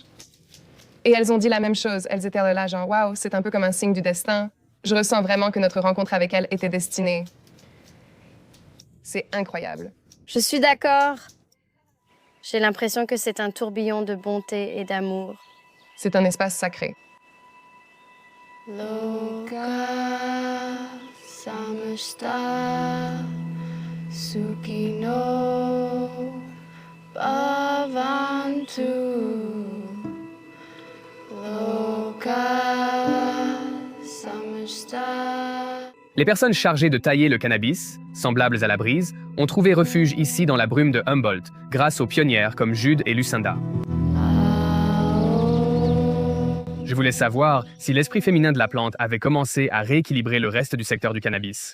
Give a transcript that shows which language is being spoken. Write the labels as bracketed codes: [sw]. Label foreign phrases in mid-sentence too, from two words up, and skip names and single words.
[fr] Et elles ont dit la même chose. Elles étaient là, genre, waouh, c'est un peu comme un signe du destin. Je ressens vraiment que notre rencontre avec elles était destinée. C'est incroyable. Je suis d'accord. J'ai l'impression que c'est un tourbillon de bonté et d'amour. C'est un espace sacré. [sa] Loka samasta sukino bhavantu. Loka samasta. [fr] Les personnes chargées de tailler le cannabis, semblables à la brise, ont trouvé refuge ici dans la brume de Humboldt, grâce aux pionnières comme Jude et Lucinda. Je voulais savoir si l'esprit féminin de la plante avait commencé à rééquilibrer le reste du secteur du cannabis.